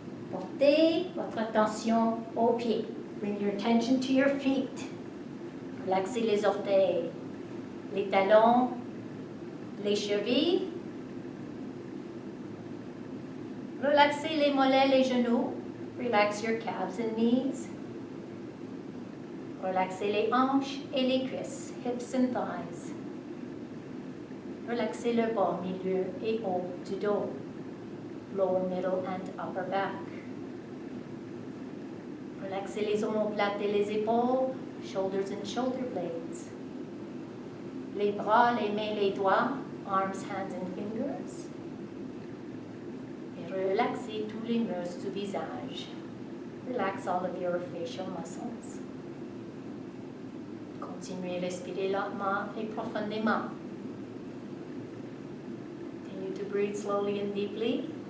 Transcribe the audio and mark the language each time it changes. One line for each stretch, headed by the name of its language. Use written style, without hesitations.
French: Portez votre attention aux pieds.
English: Bring your attention to your feet.
French: Relaxez les orteils, les talons, les chevilles. Relaxez les mollets, les genoux.
English: Relax your calves and knees.
French: Relaxez les hanches et les cuisses,
English: hips and thighs.
French: Relaxez le bas, milieu et haut du dos,
English: lower, middle and upper back.
French: Relaxez les omoplates et les épaules,
English: shoulders and shoulder blades.
French: Les bras, les mains, les doigts,
English: arms, hands and fingers.
French: Et relaxez tous les muscles du visage.
English: Relax all of your facial muscles.
French: Continuez à respirer lentement et profondément.
English: Continue to breathe slowly and deeply.